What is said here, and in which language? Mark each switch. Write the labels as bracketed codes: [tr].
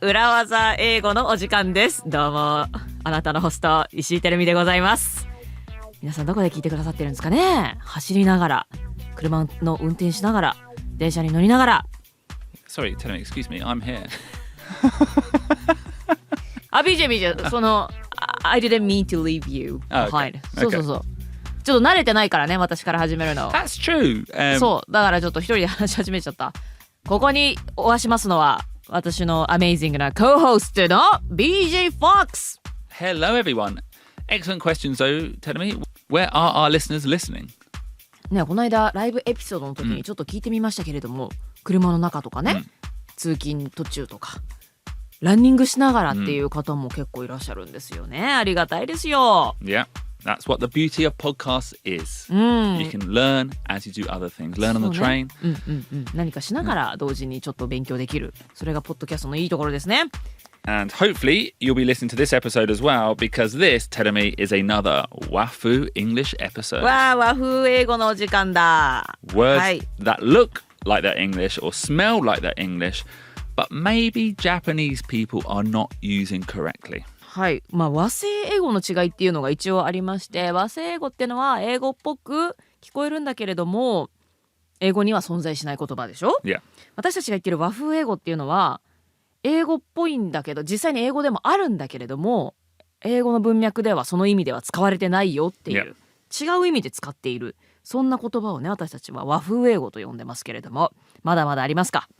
[ja] 裏技英語のお時間です。どうもあなたのホスト石井てるみでございます。皆さんどこで聞いてくださってるんですかね。走りながら、車の運転しながら、電車に乗りながら。 [en] Sorry, tell me, excuse me, I'm here. [ja] BJ その [en] I didn't mean to leave you behind、 [ja] そうそうそう、ちょっと慣れてないからね、私から始めるの。 [en] That's true、 [ja] そうだからちょっと一人で話し始めちゃった。ここにお会いしますのは私のアメイジングなコーホストの BJ Fox. [en] Hello everyone. Excellent questions though, tell me, where are our listeners listening? [ja] ね、この間ライブエピソードの時にちょっと聞いてみましたけれども、車の中とかね、通勤途中とかランニングしながらっていう方も結構いらっしゃるんですよね。ありがたいですよ。 [en] Yeah, that's what the beauty of podcasts is、You can learn as you do other things. Learn on the train、 [ja] 何かしながら同時にちょっと勉強できる、それがポッドキャストのいいところですね。 [en] And hopefully you'll be listening to this episode as well, because this, Terumi, is another Wafu English episode. [ja] わあ、和風英語のお時間だ。 [en] Words that look like they're English or smell like they're English, but maybe Japanese people are not using correctly. [ja] はい、和製英語の違いっていうのが一応ありまして、和製英語っていうのは英語っぽく聞こえるんだけれども、英語には存在しない言葉でしょ。 [en] Yeah. [ja] 私たちが言ってる和風英語っていうのは英語っぽいんだけど、実際に英語でもあるんだけれども、英語の文脈ではその意味では使われてないよっていう、違う意味で使っている、そんな言葉をね、私たちは和風英語と呼んでますけれども、まだまだありますか。